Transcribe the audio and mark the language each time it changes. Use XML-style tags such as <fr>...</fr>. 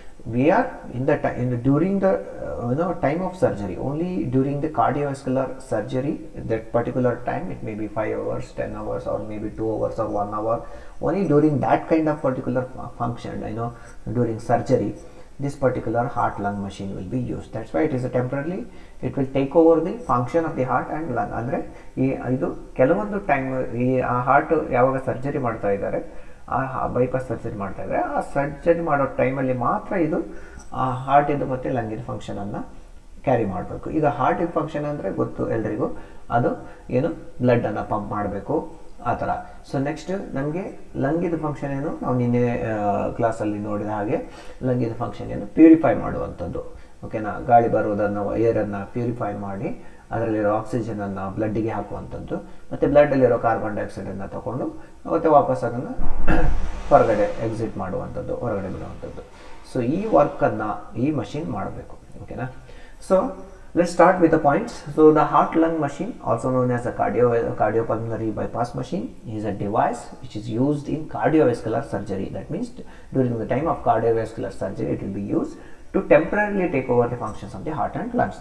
<en>we are during the time of surgery, only during the cardiovascular surgery, that particular time, it may be 5 hours, 10 hours, or maybe 2 hours or 1 hour, only during that kind of particular function, during surgery, this particular heart lung machine will be used. That's why it is a temporarily, it will take over the function of the heart and lung.</en> <kn>ಅಂದರೆ ಇದು ಕೆಲವೊಂದು time ಈ heart ಯಾವಾಗ surgery ಮಾಡ್ತಾ ಇದ್ದಾರೆ, ಆ bypass surgery ಮಾಡ್ತಾ ಇದ್ದಾರೆ, ಆ ಸರ್ಜರಿ ಮಾಡೋ ಟೈಮಲ್ಲಿ ಮಾತ್ರ ಇದು ಹಾರ್ಟ್ ಇದು ಮತ್ತು ಲಂಗಿನ ಫಂಕ್ಷನನ್ನು ಕ್ಯಾರಿ ಮಾಡಬೇಕು. ಈಗ ಹಾರ್ಟಿನ ಫಂಕ್ಷನ್ ಅಂದರೆ ಗೊತ್ತು ಎಲ್ರಿಗೂ, ಅದು ಏನು ಬ್ಲಡ್ಡನ್ನು ಪಂಪ್ ಮಾಡಬೇಕು ಆ ಥರ. ಸೊ ನೆಕ್ಸ್ಟ್ ನಮಗೆ ಲಂಗಿದ ಫಂಕ್ಷನ್ ಏನು, ನಾವು ನಿನ್ನೆ ಕ್ಲಾಸಲ್ಲಿ ನೋಡಿದ ಹಾಗೆ ಲಂಗಿದ ಫಂಕ್ಷನ್ ಏನು, ಪ್ಯೂರಿಫೈ ಮಾಡುವಂಥದ್ದು. ಓಕೆನಾ, ಗಾಳಿ ಬರುವುದನ್ನು, ಏರನ್ನು ಪ್ಯೂರಿಫೈ ಮಾಡಿ ಅದರಲ್ಲಿರೋ ಆಕ್ಸಿಜನನ್ನು ಬ್ಲಡ್ಡಿಗೆ ಹಾಕುವಂಥದ್ದು, ಮತ್ತು ಬ್ಲಡ್ಡಲ್ಲಿರೋ ಕಾರ್ಬನ್ ಡೈಆಕ್ಸೈಡನ್ನು ತಗೊಂಡು ಮತ್ತು ವಾಪಸ್ ಅದನ್ನು ಹೊರಗಡೆ ಎಕ್ಸಿಟ್ ಮಾಡುವಂಥದ್ದು, ಹೊರಗಡೆ ಬಿಡುವಂಥದ್ದು. ಸೊ ಈ ವರ್ಕನ್ನು ಈ ಮಷಿನ್ ಮಾಡಬೇಕು. ಓಕೆನಾ, so</kn> <en>let's start with the points. So the heart lung machine, also known as a cardiopulmonary bypass machine, is a device which is used in cardiovascular surgery. That means during the time of cardiovascular surgery it will be used to temporarily take over the functions of the heart and lungs.</en>